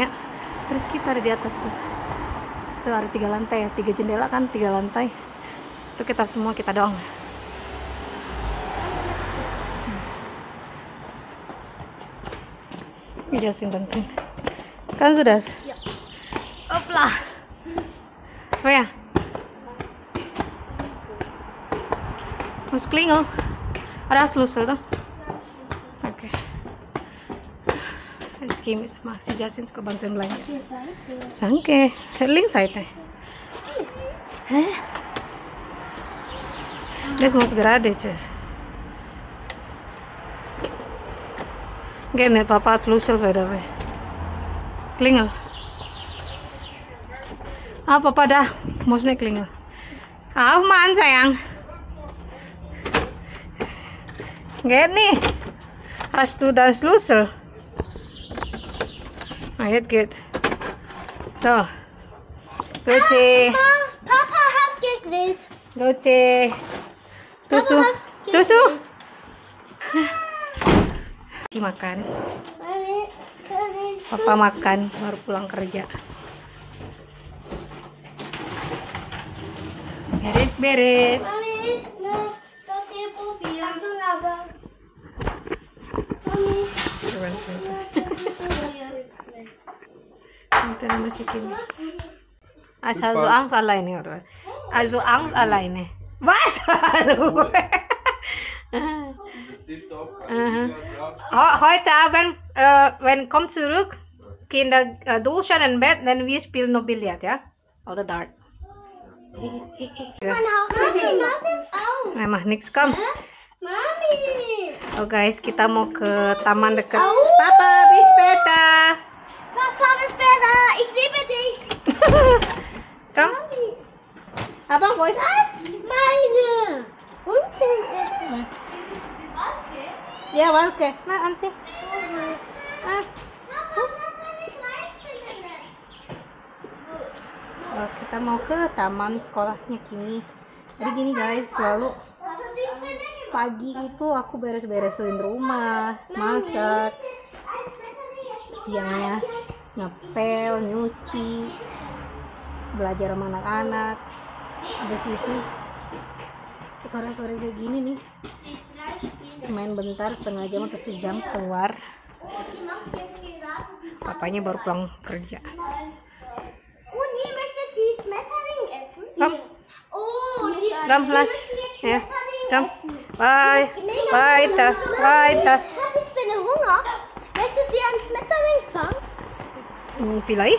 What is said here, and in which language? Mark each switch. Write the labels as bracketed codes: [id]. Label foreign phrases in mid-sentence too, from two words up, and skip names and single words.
[id] Terus kita ada di atas tuh. Tuh ada 3 lantai ya, 3 jendela kan, 3 lantai. Itu kita semua, kita doang. Jelasin bantuin. Kan sudah? [de] Ja. [id] Oplah. So ya. [de] Muss klingel. [id] Ada Schlüssel tuh. Oke. [de] Jetzt gehen wir mal. [id] Si Justin suka bantuin belanja. [de] Danke. Links Seite. Hä? Das muss gerade, tschüss. Geht nicht, Papa hat Schlüssel wieder weg. Klingel. Ah, Papa dah. Muss nicht klingel. Auf Mann, sayang. Geht nicht. Hast du den Schlüssel? Ah, jetzt geht. So. Lucy. Papa hat gegrillt. Lucy. Tusu. Tusu. [id] Lucy makan. Mami, Papa makan. Baru pulang kerja. Beres-beres. Mami, [de] no, das hier probieren. Du aber. Mami, Ito na masikin. Also Angst alleine, oder? Also Angst alleine. Was? Heute Abend, wenn kommt zurück, Kinder duschen im Bett, dann wir spielen noch Billard, ja? Oder Dart. mein Haus. Mami, mach es auf. Nah, mah nichts, komm. Mami. [id] Oh guys, kita mau ke taman dekat. [de] Papa, bis später. Papa, bis später. Ich liebe dich. Komm. Mami. Abang, wo ist? Das ist meine. Unten ist es. Ya, Walke. Nah, ansih. Ah. [id] Oh, kita mau ke taman sekolahnya Kimi. Jadi gini guys, selalu pagi itu aku beres-beresin rumah, masak, siangnya ngepel, nyuci, belajar sama anak-anak. Habis itu sore-sore kayak gini nih, main bentar setengah jam atau sejam keluar. Papanya baru pulang kerja. [de] Uni möchte die Schmetterling essen. Komm. Oh, die Komm, lass. Ja, komm. essen. Bye. Weiter, weiter. Schatz, ich bin Hunger. Möchtet ihr einen Schmetterling fangen? Vielleicht.